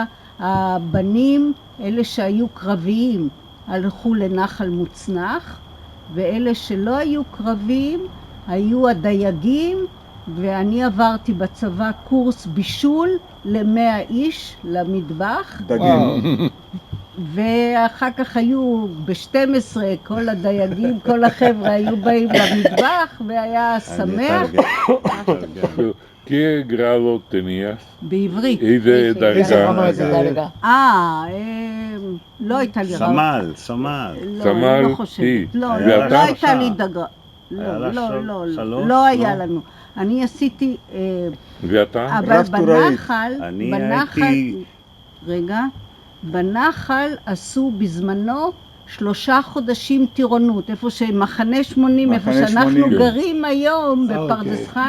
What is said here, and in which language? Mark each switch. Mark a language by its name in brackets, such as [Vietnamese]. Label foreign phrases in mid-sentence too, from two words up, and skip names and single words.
[Hebrew] הבנים, אלה שהיו קרביים, הלכו לנחל מוצנח, ואלה שלא היו קרביים, היו הדייגים, ואני עברתי בצבא קורס בישול ל100 איש למטבח. דגים. ואחר כך היו ב12, כל הדייגים, כל החבר'ה היו באים למטבח, והיה שמח. [Spanish] ¿Qué grado tenías? [Hebrew] בעברית. איזה דרגה? לא הייתה לי רב. סמל. לא חושבת. לא הייתה לי דרגה. לא היה לנו. אני עשיתי... ואתה? אבל בנחל עשו בזמנו 3 חודשים טירונות, איפה שמחנה 80, איפה שאנחנו גרים היום בפרדס חנה.